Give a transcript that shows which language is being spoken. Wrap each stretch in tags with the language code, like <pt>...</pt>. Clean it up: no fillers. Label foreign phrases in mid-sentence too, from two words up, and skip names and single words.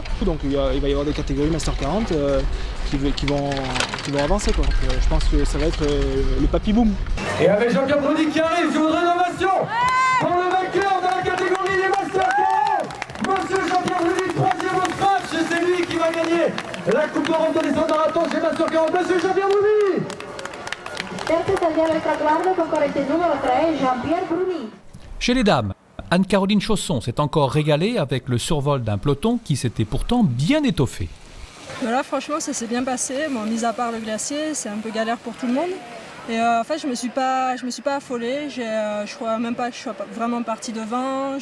<fr>Donc il va y avoir des catégories Master 40 qui vont avancer, quoi. Donc, je pense que ça va être le papy boom. Et avec Jean-Pierre Bruni qui arrive, je voudrais l'ovation pour le vainqueur de la catégorie des Master 40, Monsieur Jean-Pierre Bruni, 3e au scratch, et c'est lui qui va gagner la Coupe d'Europe de descente marathon chez Master 40. Monsieur Jean-Pierre Bruni.</fr> <it>Terzo tagliare il traguardo, concorrente numero 3,</it> <fr>Jean-Pierre Bruni. Chez les dames, Anne-Caroline Chausson s'est encore régalée avec le survol d'un peloton qui s'était pourtant bien étoffé. Là, franchement, ça s'est bien passé. Bon, mis à part le glacier, c'est un peu galère pour tout le monde. Et en fait, je me suis pas affolée. Je crois même pas que je sois vraiment partie devant.</fr>